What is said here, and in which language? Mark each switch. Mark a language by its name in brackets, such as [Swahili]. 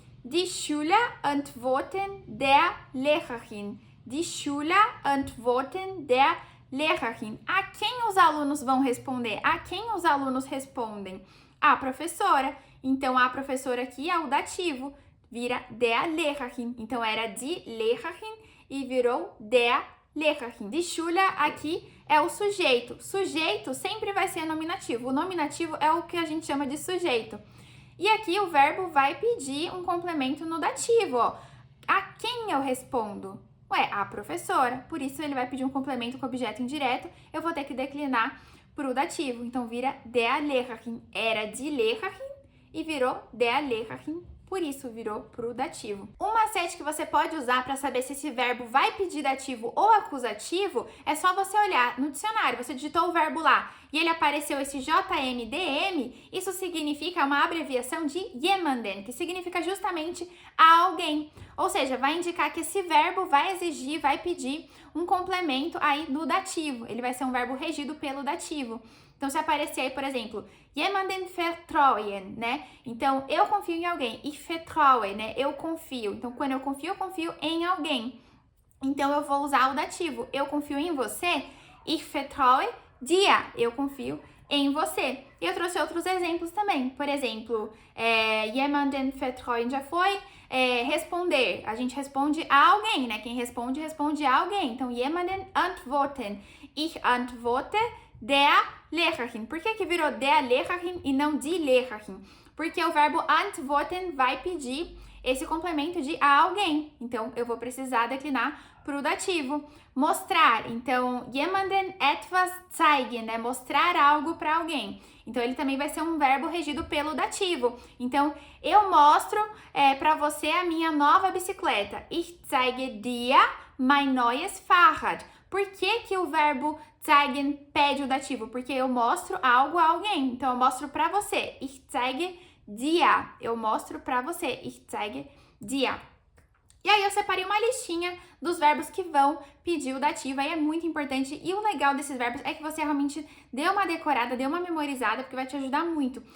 [German] Die Schüler antworten der Lehrerin. Die Schüler antworten der Lehrerin. [Portuguese] A quem os alunos vão responder? A quem os alunos respondem? A professora. Então, a professora aqui é o dativo. Vira der Lehrerin. Então, era die Lehrerin e virou der Lehrerin. Die Schüler aqui é o sujeito. Sujeito sempre vai ser nominativo. O nominativo é o que a gente chama de sujeito. E aqui o verbo vai pedir um complemento no dativo, ó. A quem eu respondo? Ué, a professora. Por isso, ele vai pedir um complemento com objeto indireto. Eu vou ter que declinar pro dativo. Então, vira der Lehrerin. Era die Lehrerin e virou der Lehrerin. Por isso, virou pro dativo. Um macete que você pode usar para saber se esse verbo vai pedir dativo ou acusativo é só você olhar no dicionário. Você digitou o verbo lá e ele apareceu esse JMDM, isso significa uma abreviação de jemanden, que significa justamente a alguém. Ou seja, vai indicar que esse verbo vai exigir, vai pedir um complemento aí no dativo. Ele vai ser um verbo regido pelo dativo. Então, se aparecer aí, por exemplo, [German] jemanden vertrauen, [Portuguese] né? Então, eu confio em alguém. [German] Ich vertraue, [Portuguese] né? Eu confio. Então, quando eu confio em alguém. Então, eu vou usar o dativo. Eu confio em você. [German] Ich vertraue dir. [Portuguese] Eu confio em você. E eu trouxe outros exemplos também. Por exemplo, [German] jemanden vertrauen [Portuguese] já foi responder. A gente responde a alguém, né? Quem responde, responde a alguém. Então, [German] jemanden antworten. Ich antworte der Lehrerin. [Portuguese] Por que virou der Lehrerin e não die Lehrerin? Porque o verbo antworten vai pedir esse complemento de a alguém. Então, eu vou precisar declinar para o dativo. Mostrar. Então, [German] jemanden etwas zeigen, [Portuguese] né? Mostrar algo para alguém. Então, ele também vai ser um verbo regido pelo dativo. Então, eu mostro para você a minha nova bicicleta. [German] Ich zeige dir mein neues Fahrrad. [Portuguese] Por que o verbo zeigen pede o dativo? Porque eu mostro algo a alguém. Então, eu mostro pra você. [German] Ich zeige dir. [Portuguese] Eu mostro pra você. [German] Ich zeige dir. [Portuguese] E aí, eu separei uma listinha dos verbos que vão pedir o dativo. Aí é muito importante. E o legal desses verbos é que você realmente dê uma decorada, dê uma memorizada, porque vai te ajudar muito.